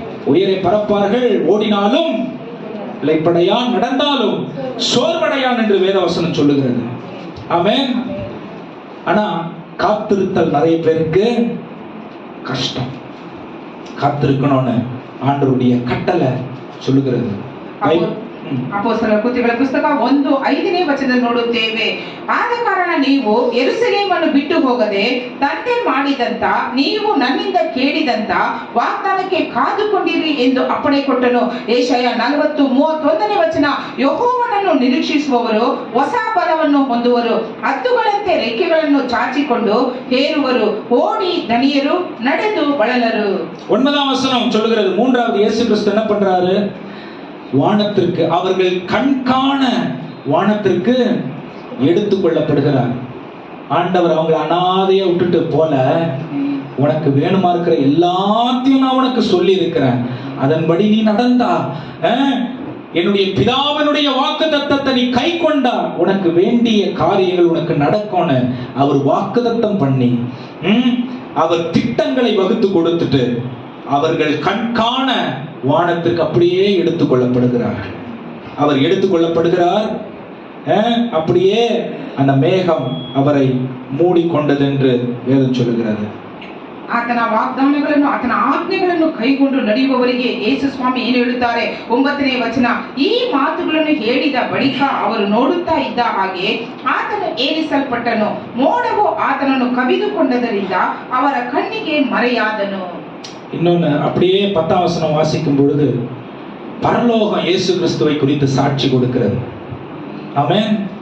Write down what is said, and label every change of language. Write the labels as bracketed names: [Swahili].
[Tamil] உயரை பறப்பார்கள். ஓடினாலும் இளைப்படையான், நடந்தாலும் சோர்வடையான் என்று வேதவசனம் சொல்லுகிறது. ஆமென். ஆனா காத்திருத்தல் நிறைய பேருக்கு கஷ்டம். காத்திருக்கணும்னு ஆண்டவருடைய கட்டளை சொல்லுகிறது. [Kannada] ಅಪೊಸ್ತಲರ ಕೃತ್ಯಗಳ ಪುಸ್ತಕ 1:5ನೇ ವಚನದಲ್ಲಿ ನೋಡುತ್ತೇವೆ. ಆದ ಕಾರಣ ನೀವು ಯೆರೂಸಲೇಮನ್ನು ಬಿಟ್ಟು ಹೋಗದೆ ತಂದೆ ಮಾಡಿದಂತ, ನೀವು ನನ್ನಿಂದ ಕೇಳಿದಂತ ವಾಗ್ದಾನಕ್ಕೆ ಕಾದುಕೊಂಡಿರಿ ಎಂದು ಅಪ್ಪಣೆ ಕೊಟ್ಟನು. ಯೆಶಾಯ 40:31ನೇ ವಚನ, ಯೆಹೋವನನ್ನು ನಿರೀಕ್ಷಿಸುವವರು ಹೊಸ ಬಲವನ್ನು ಹೊಂದುವರು, ಹದ್ದುಗಳಂತೆ ರೆಕ್ಕೆಗಳನ್ನು ಚಾಚಿಕೊಂಡು ಹೇರುವರು, ಓಡಿ ದಣಿಯರು, ನಡೆದು ಬಳಲರು. [Tamil] 9ஆம் வசனம் சொல்லுகிறது, மூன்றாவது இயேசு கிறிஸ்து என்ன பண்றாரு? வானத்திற்கு, அவர்கள் கண்காண வானத்திற்கு எடுத்துக் கொள்ளப்படுகிறார். ஆண்டவர் அவங்களை அனாதையா விட்டுட்டு போல, உனக்கு வேணுமா இருக்கிற எல்லாத்தையும் நான் உனக்கு சொல்லி இருக்கிறேன், அதன்படி நீ நடந்தா, என்னுடைய பிதாவினுடைய வாக்குத்தத்தத்தை நீ கை கொண்டா, உனக்கு வேண்டிய காரியங்கள் உனக்கு நடக்கும்னு அவர் வாக்குத்தத்தம் பண்ணி அவர் திட்டங்களை வகுத்து கொடுத்துட்டு அவர்கள் கண்காண வானத்திற்கு அப்படியே எடுத்துக் கொள்ளப்படுகிறார்கள். அவர் எடுத்துக் கொள்ளப்படுகிறார். அப்படியே அந்த மேகம் அவரை மூடிக்கொண்டது என்று வேதம் சொல்லுகிறது. [Kannada] ಆತನ ವಾಗ್ದಾನಗಳನ್ನು, ಆತನ ಆಜ್ಞೆಗಳನ್ನು ಕೈಗೊಂಡು ನಡೆಯುವವರಿಗೆ ಯೇಸು ಸ್ವಾಮಿ ಏನು ಹೇಳುತ್ತಾರೆ? 9ನೇ ವಚನ, ಈ ಮಾತುಗಳನ್ನು ಹೇಳಿದ ಬಳಿಕ ಅವರು ನೋಡುತ್ತಾ ಇದ್ದ ಹಾಗೆ ಆತನು ಏರಿಸಲ್ಪಟ್ಟನು, ಮೋಡವು ಆತನನ್ನು ಕವಿದುಕೊಂಡದರಿಂದ ಅವರ ಕಣ್ಣಿಗೆ ಮರೆಯಾದನು. [Tamil] இன்னொன்னு, அப்படியே 10ஆம் வசனம் வாசிக்கும் பொழுது பரலோகம் இயேசு கிறிஸ்துவை குறித்து சாட்சி கொடுக்கிறது. ஆமென்.